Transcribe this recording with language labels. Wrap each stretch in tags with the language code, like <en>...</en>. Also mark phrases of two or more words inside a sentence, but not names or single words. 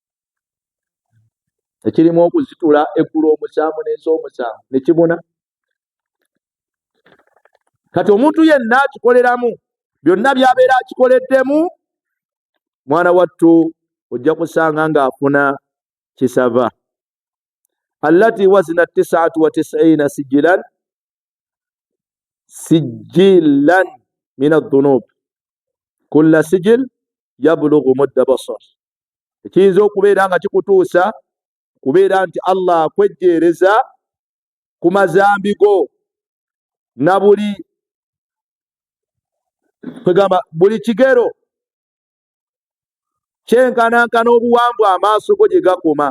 <lg>Ekirimu okuzitula eggulu omusanvu n'ensi omusanvu ne kibuna. Kati omuntu yenna akikoleramu byonna byabeera akikoleddemu, mwana wattu ojja kusanga ng'afuna kisava.</lg> <ar>التي وزنت 99 سجلا من الذنوب كل سجل يبلغ مد البصر,</ar> <lg>ekiyinza okubeera nga kikutuusa kubeera nti Allah akwejjeereza ku mazambi go na buli kigero kyenkanankana obuwambwa amaaso go gye gakoma.</lg>